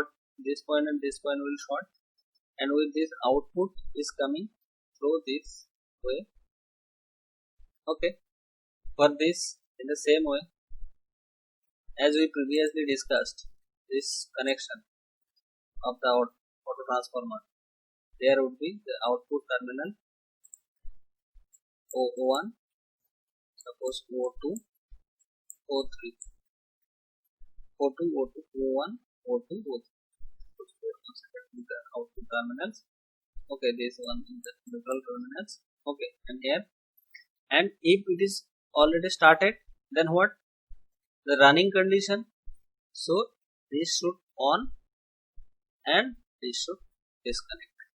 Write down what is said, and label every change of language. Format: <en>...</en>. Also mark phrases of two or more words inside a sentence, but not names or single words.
<en>This point and this point will short, and with this output is coming through this way. Okay, for this in the same way as we previously discussed, this connection of the autotransformer, there would be the output terminal O1, suppose O2, O3, O2, O2, O1, O2, O3. The output terminals. Okay, this one is the neutral terminals. Okay, and here, and if it is already started, then what? The running condition. So this should on and this should disconnect.</en>